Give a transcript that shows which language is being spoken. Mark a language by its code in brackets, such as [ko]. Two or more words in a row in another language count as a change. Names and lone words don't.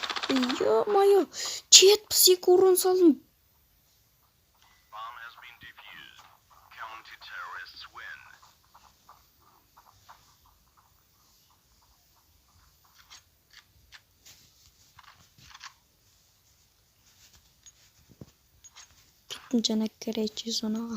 [kk] Ё-моё, 72 урон салдым. [en] Bomb has been defused. Counter-terrorists win. Жана керечи сонага.